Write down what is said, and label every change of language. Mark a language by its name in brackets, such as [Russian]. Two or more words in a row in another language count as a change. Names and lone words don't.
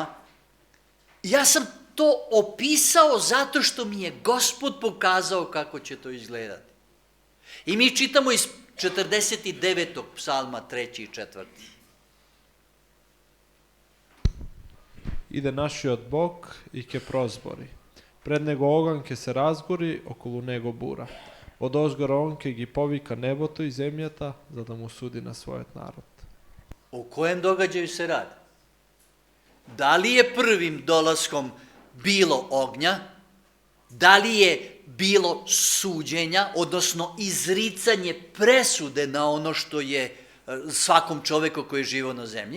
[Serbian] Ja sam to opisao zato što mi je Gospod pokazao kako će to izgledati. I mi čitamo iz 49. psalma 3. i 4. [Macedonian] Ide našиот Бог и ке прозбори. Пред него оган ке се разгори, околу него бура. Од озгора он ке ги повика небото и земјата, за да му суди на својот народ. [Serbian] O kojem događaju se radi? Da li je prvim dolaskom bilo ognja? Da li je bilo suđenja, odnosno izricanje presude na ono što je svakom čoveku koji je živio na zemlji?